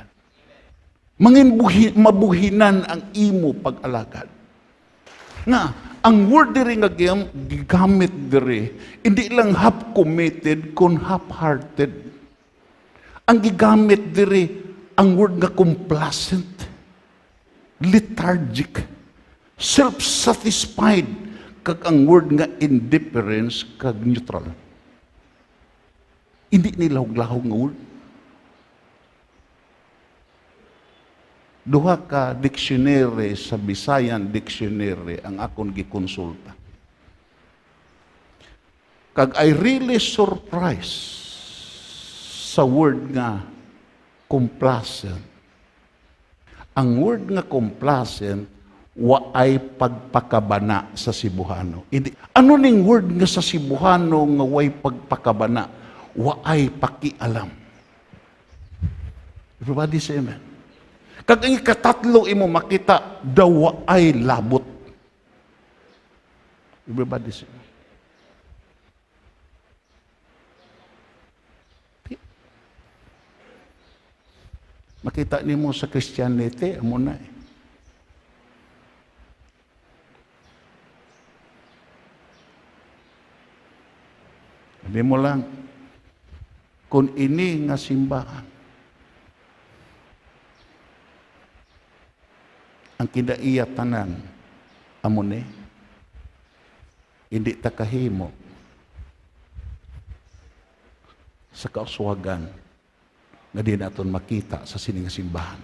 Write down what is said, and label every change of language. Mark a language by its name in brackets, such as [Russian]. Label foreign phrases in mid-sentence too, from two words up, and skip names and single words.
[Hiligaynon] Mangin mabuhinan ang imo pag-alagad. Nga ang word diri nga gigamit diri, hindi lang half-committed, kun half-hearted. Ang gigamit diri, ang word nga [English] complacent, lethargic, self-satisfied, [Hiligaynon] kag ang word nga indifference, kag neutral. Hindi nilahog-lahog nga word. Duha ka dictionary sa [English] Bisayan dictionary [Hiligaynon] ang akong gikonsulta. Kag [English] I really surprised [Hiligaynon] sa word nga complacent. Ang word nga complacent, waay pagpakabana sa Cebuano. Hindi, ano ning word nga sa Cebuano nga way pagpakabana? Waay pakialam. [English] Everybody say amen. [Hiligaynon] Kag ang ikatatlo imo makita, daw ay labot. [English] Everybody say. [Hiligaynon] Makita nimo sa Christianity, amo na eh. Sabi mo lang, kung ini nga simbahan, ang kinaiya tanan amo ni hindi ta kahimo sa kauswagan nga di naton makita sa sining simbahan.